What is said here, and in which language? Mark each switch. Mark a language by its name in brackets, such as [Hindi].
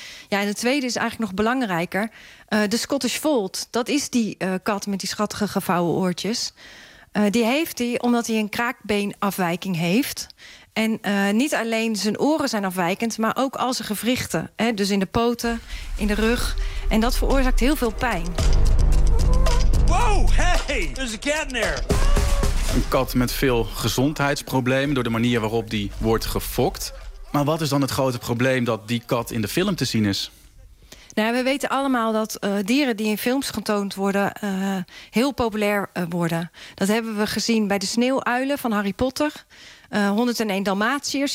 [Dutch] Ja, en de tweede is eigenlijk nog belangrijker. De Scottish Fold, dat is die kat met die schattige gevouwen oortjes. Die heeft hij omdat hij een kraakbeenafwijking heeft. En niet alleen zijn oren zijn afwijkend, maar ook al zijn gewrichten. Hè? Dus in de poten, in de rug. En dat veroorzaakt heel veel pijn. [English] Wow, hey, there's a cat in there. [Dutch] Een kat met veel gezondheidsproblemen door de manier waarop die wordt gefokt. Maar wat is dan het grote probleem dat die kat in de film te zien is? Nou, we weten allemaal dat dieren die in films getoond worden heel populair worden. Dat hebben we gezien bij de sneeuwuilen van Harry Potter. 101 Dalmatiërs.